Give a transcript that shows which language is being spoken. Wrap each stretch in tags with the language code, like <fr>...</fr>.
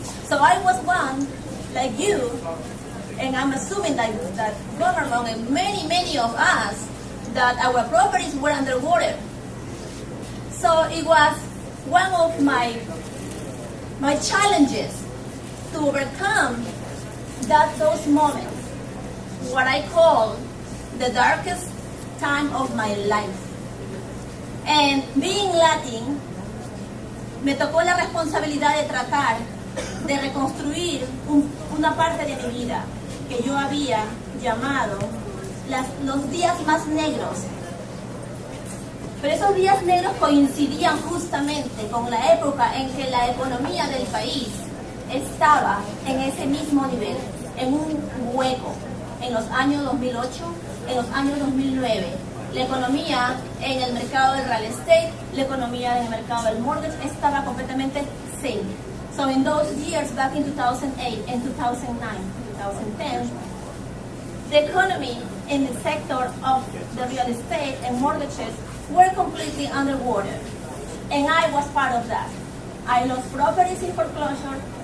<en>So I was one, like you, and I'm assuming that government and many of us, that our properties were underwater. So it was one of my challenges to overcome those moments, what I call the darkest time of my life. And being Latin,</en> <es>me tocó la responsabilidad de tratar de reconstruir una parte de mi vida que yo había llamado los días más negros. Pero esos días negros coincidían justamente con la época en que la economía del país estaba en ese mismo nivel, en un hueco, en los años 2008, en los años 2009. La economía en el mercado del real estate, la economía en el mercado del mortgage estaba completamente sink.</es> <en>So in those years, back in 2008 and 2009, 2010, the economy in the sector of the real estate and mortgages were completely underwater. And I was part of that. I lost properties in foreclosure.</en>